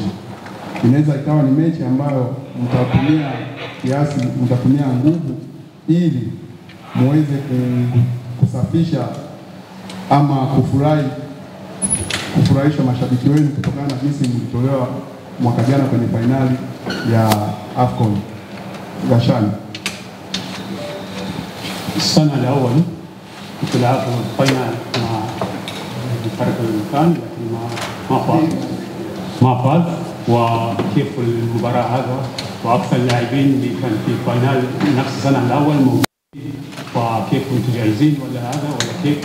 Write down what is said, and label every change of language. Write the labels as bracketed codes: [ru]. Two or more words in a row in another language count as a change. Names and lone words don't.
[sw] Inaweza ikawa ni mechi ambayo mtatumia nguvu ili muweze kusafisha ama kufurahisha mashabiki wenu kutokana na jinsi mlitolewa mwaka jana kwenye fainali ya AFCON ya Shani. [ar] السنة الأول كنت لعبت الفاينل مع فريق المكان لكن ما فاز. وكيف المباراة هذا وأكثر اللاعبين اللي كان في الفاينل نفس السنة الأول موجودين، وكيف كنتوا جاهزين ولا هذا ولا كيف؟